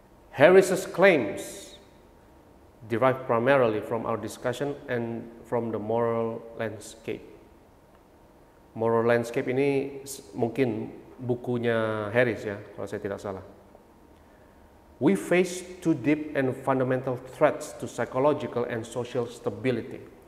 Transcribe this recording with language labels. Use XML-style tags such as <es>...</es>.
<en>Harris's claims derive primarily from our discussion and from the moral landscape.</en> <id>Moral landscape ini mungkin bukunya Harris ya, kalau saya tidak salah.</id> <en>We face two deep and fundamental threats to psychological and social stability.</en>